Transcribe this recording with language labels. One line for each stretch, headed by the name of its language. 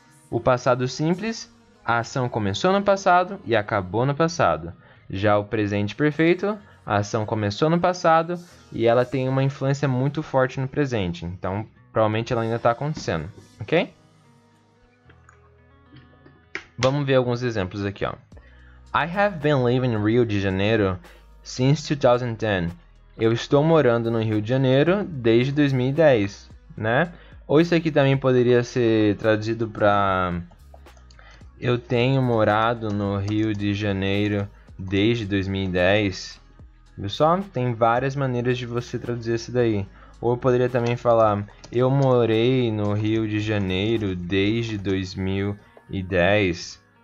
Portuguese: O passado simples, a ação começou no passado e acabou no passado. Já o presente perfeito, a ação começou no passado e ela tem uma influência muito forte no presente. Então, provavelmente ela ainda está acontecendo, ok? Vamos ver alguns exemplos aqui, ó.
English: I have been living in Rio de Janeiro since 2010.
Portuguese: Eu estou morando no Rio de Janeiro desde 2010, né? Ou isso aqui também poderia ser traduzido para eu tenho morado no Rio de Janeiro desde 2010. Viu só? Tem várias maneiras de você traduzir isso daí. Ou eu poderia também falar eu morei no Rio de Janeiro desde 2010.